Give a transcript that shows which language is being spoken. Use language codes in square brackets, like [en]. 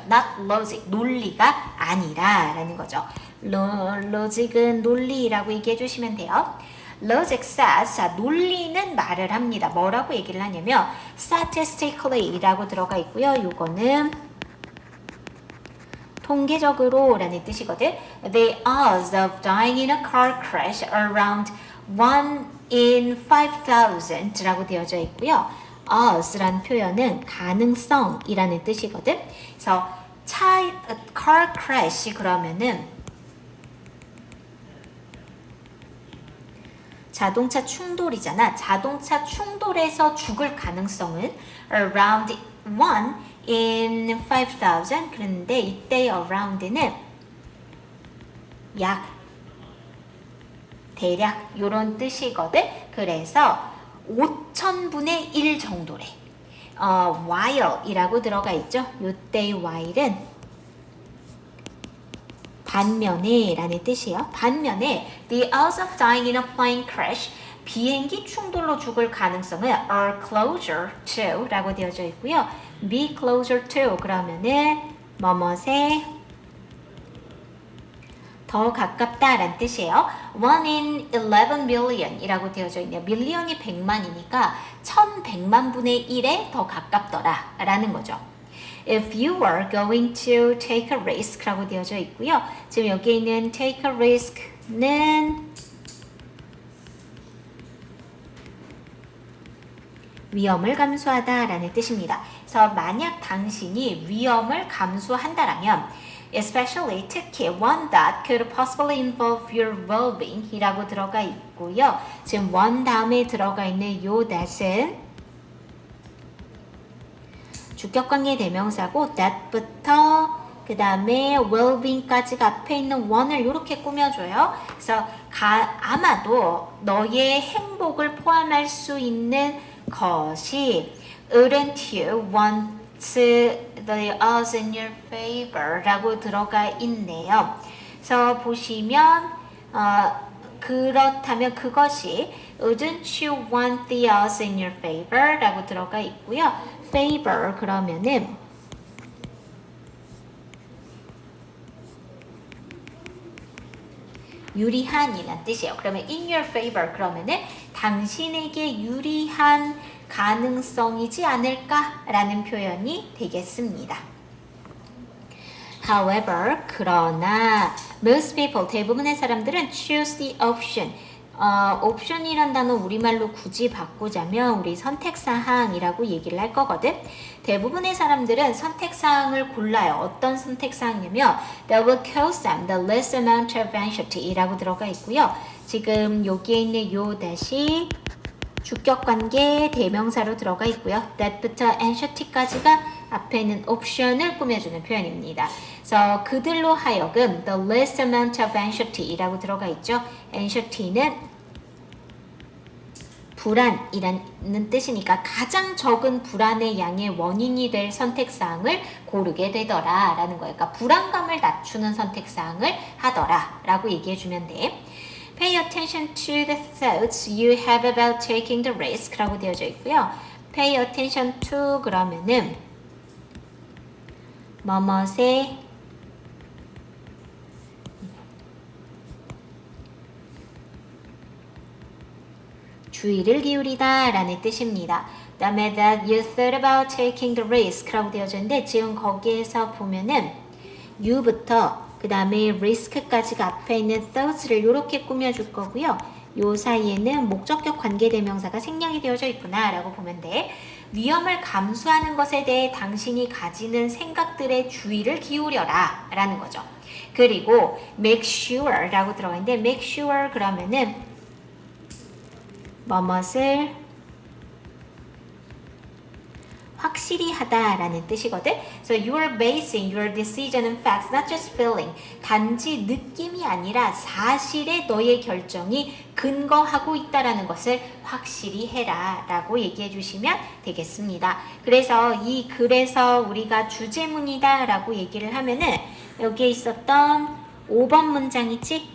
[en] Not logic, [ko] 논리가 아니라 라는 거죠. logic은 논리라고 얘기해 주시면 돼요. [en] Logic says, [ko] 자, 논리는 말을 합니다. 뭐라고 얘기를 하냐면 statistically 라고 들어가 있고요. 요거는 통계적으로 라는 뜻이거든. [en] The odds of dying in a car crash are around 1 in 5,000 [ko] 라고 되어져 있고요. odds라는 표현은 가능성이라는 뜻이거든. 그래서 car crash 그러면은 자동차 충돌이잖아. 자동차 충돌에서 죽을 가능성은 [en] around 1 in 5,000 [ko] 그런데 이때 around는 대략 이런 뜻이거든. 그래서 5,000분의 1 정도래. while이라고 들어가 있죠. 이때 while은 반면에 라는 뜻이에요. 반면에 [en] the odds of dying in a plane crash [ko] 비행기 충돌로 죽을 가능성은 [en] are closer to [ko] 라고 되어져 있고요. be closer to 그러면은 뭐뭇에 더 가깝다라는 뜻이에요. [en] 1 in 11 million [ko] 이라고 되어져 있네요. 밀리언이 100만이니까 1100만 분의 1에 더 가깝더라 라는 거죠. [en] If you are going to take a risk [ko] 라고 되어져 있고요. 지금 여기 있는 take a risk는 위험을 감수하다 라는 뜻입니다. 그래서 만약 당신이 위험을 감수한다라면 especially 특히 [en] one that could possibly involve your well-being [ko] 이라고 들어가 있고요. 지금 one 다음에 들어가 있는 요 that은 주격관계 대명사고 that부터 그 다음에 well-being까지가 앞에 있는 one을 이렇게 꾸며줘요. 그래서 아마도 너의 행복을 포함할 수 있는 것이 [en] Wouldn't you want the odds in your favor [ko] 라고 들어가 있네요. 그래서 보시면 그렇다면 그것이 [en] Wouldn't you want the odds in your favor [ko] 라고 들어가 있고요. favor 그러면은 유리한이란 뜻이에요. 그러면 [en] in your favor [ko] 그러면은 당신에게 유리한 가능성이지 않을까라는 표현이 되겠습니다. [en] However, [ko] 그러나 [en] most people, [ko] 대부분의 사람들은 [en] choose the option. [ko] 옵션이란 단어 우리말로 굳이 바꾸자면 우리 선택사항이라고 얘기를 할 거거든. 대부분의 사람들은 선택사항을 골라요. 어떤 선택사항이냐면 [en] that will cause them the least amount of anxiety [ko] 이라고 들어가 있고요. 지금 여기에 있는 요 다시 주격관계 대명사로 들어가 있고요. that부터 anxiety까지가 앞에 있는 옵션을 꾸며주는 표현입니다. 그래서 그들로 하여금 [en] the least amount of anxiety [ko] 이라고 들어가 있죠. anxiety는 불안이라는 뜻이니까 가장 적은 불안의 양의 원인이 될 선택사항을 고르게 되더라 라는 거예요. 그러니까 불안감을 낮추는 선택사항을 하더라 라고 얘기해 주면 돼. [en] Pay attention to the thoughts you have about taking the risk [ko] 라고 되어져 있고요. [en] Pay attention to [ko] 그러면은 뭐뭇에 주의를 기울이다 라는 뜻입니다. 그 다음에 [en] that you thought about taking the risk [ko] 라고 되어져 있는데 지금 거기에서 보면은 you부터 그 다음에 risk까지가 앞에 있는 thoughts를 이렇게 꾸며줄 거고요. 요 사이에는 목적격 관계대명사가 생략이 되어져 있구나 라고 보면 돼. 위험을 감수하는 것에 대해 당신이 가지는 생각들의 주의를 기울여라 라는 거죠. 그리고 [en] make sure [ko] 라고 들어가 있는데 make sure 그러면은 뭐뭇을 확실히 하다라는 뜻이거든. [en] So you are basing your decision on facts, not just feeling. [ko] 단지 느낌이 아니라 사실에 너의 결정이 근거하고 있다라는 것을 확실히 해라라고 얘기해 주시면 되겠습니다. 그래서 이 글에서 우리가 주제문이다라고 얘기를 하면은 여기에 있었던 5번 문장 있지?